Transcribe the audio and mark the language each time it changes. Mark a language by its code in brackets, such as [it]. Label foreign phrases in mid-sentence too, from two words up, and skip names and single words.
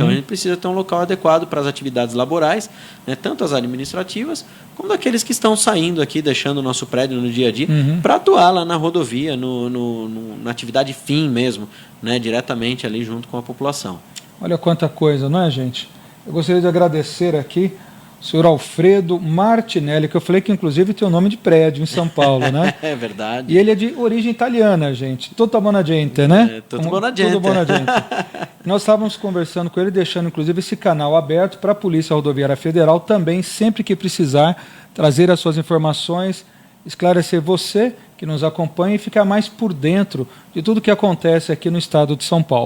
[pt] Então a gente precisa ter um local adequado para as atividades laborais, né, tanto as administrativas como daqueles que estão saindo aqui, deixando o nosso prédio no dia a dia, para atuar lá na rodovia, na atividade fim mesmo, né, diretamente ali junto com a população. Olha quanta coisa, não é, gente? Eu gostaria de agradecer aqui o senhor Alfredo Martinelli, que eu falei que inclusive tem o nome de prédio em São Paulo, né? É verdade. E ele é de origem italiana, gente. [it] Tutto buona gente, né? Tutto buona gente. Tutto buona gente. [pt] Nós estávamos conversando com ele, deixando inclusive esse canal aberto para a Polícia Rodoviária Federal também, sempre que precisar, trazer as suas informações, esclarecer você que nos acompanha e ficar mais por dentro de tudo que acontece aqui no estado de São Paulo.